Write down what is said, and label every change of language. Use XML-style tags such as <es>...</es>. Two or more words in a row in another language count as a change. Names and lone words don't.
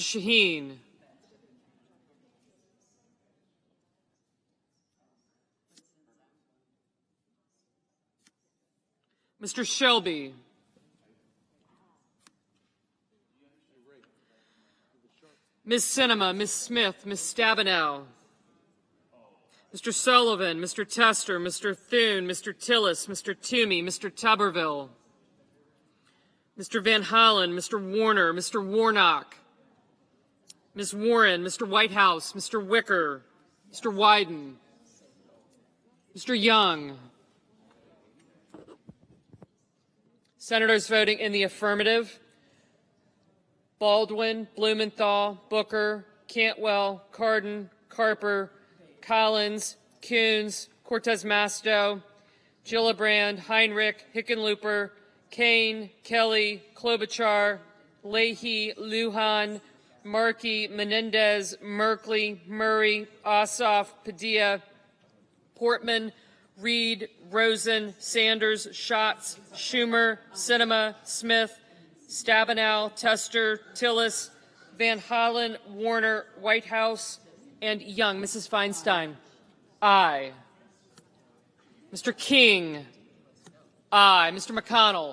<en>Shaheen, Mr. Shelby, Ms. Sinema, Ms. Smith, Ms. Stabenow, Mr. Sullivan, Mr. Tester, Mr. Thune, Mr. Tillis, Mr. Toomey, Mr. Tuberville, Mr. Van Hollen, Mr. Warner, Mr. Warnock, Ms. Warren, Mr. Whitehouse, Mr. Wicker, Mr. Wyden, Mr. Young. Senators voting in the affirmative: Baldwin, Blumenthal, Booker, Cantwell, Cardin, Carper, Collins, Coons, Cortez Masto, Gillibrand, Heinrich, Hickenlooper, Kane, Kelly, Klobuchar, Leahy, Lujan, Markey, Menendez, Merkley, Murray, Ossoff, Padilla, Portman, Reed, Rosen, Sanders, Schatz, Schumer, Sinema, Smith, Stabenow, Tester, Tillis, Van Hollen, Warner, Whitehouse, and Young. Mrs. Feinstein, aye. Mr. King, aye. Mr. McConnell.</en>